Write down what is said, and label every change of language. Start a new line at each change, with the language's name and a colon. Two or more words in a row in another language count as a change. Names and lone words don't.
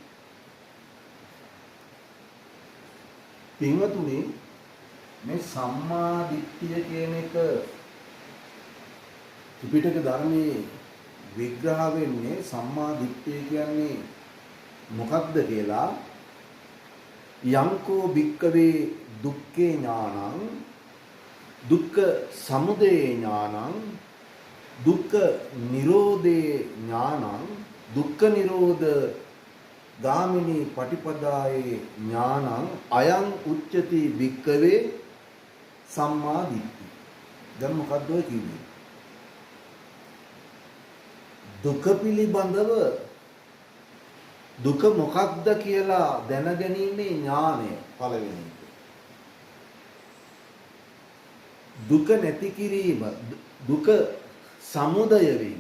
Sinhala: පින්වතුනි මේ සම්මා දිට්ඨිය කියන එක ත්‍රිපිටක ධර්මයේ විග්‍රහ වෙන්නේ සම්මා දිට්ඨිය කියන්නේ මොකක්ද කියලා
Pali: යංකෝ භික්කවේ දුක්ඛේ ඥානං දුක්ඛ සමුදය ඥානං දුක්ඛ නිරෝධේ ඥානං දුක්ඛ නිරෝධ ගාමිනී පටිපදායේ ඥානං අයං උච්චති භික්කවේ සම්මා දිට්ඨි.
Sinhala: දැන් මොකද්ද ඔය කියන්නේ? දුක පිළිබඳව දුක මොකක්ද කියලා දැනගැනීමේ ඥානය පළවෙනි එක. දුක නැති කිරීම, දුක සමුදය වීම.